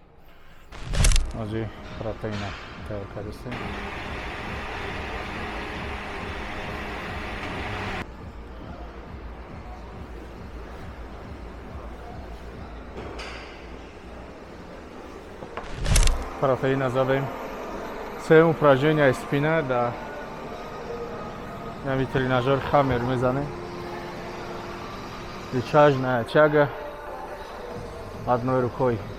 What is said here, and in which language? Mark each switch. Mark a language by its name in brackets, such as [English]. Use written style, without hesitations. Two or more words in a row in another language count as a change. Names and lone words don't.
[Tajik] Ози протеина тайёр кардастем. Протеина задем. 7 [Russian] упражнения спина, [Tajik] да ҳамин тренажёр хамер мезанем. [Russian] Витяжная тяга одной рукой.